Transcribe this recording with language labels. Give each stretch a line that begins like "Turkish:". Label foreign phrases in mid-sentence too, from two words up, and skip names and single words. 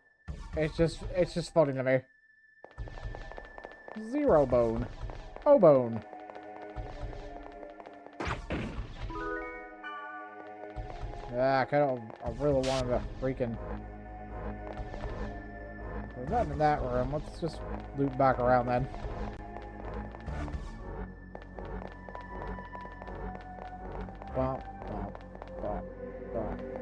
English: It's just funny to me. Zero bone. O-bone. Yeah, I really wanted to freaking... There's nothing in that room. Let's just loop back around then. Bump, bump, bump, bump.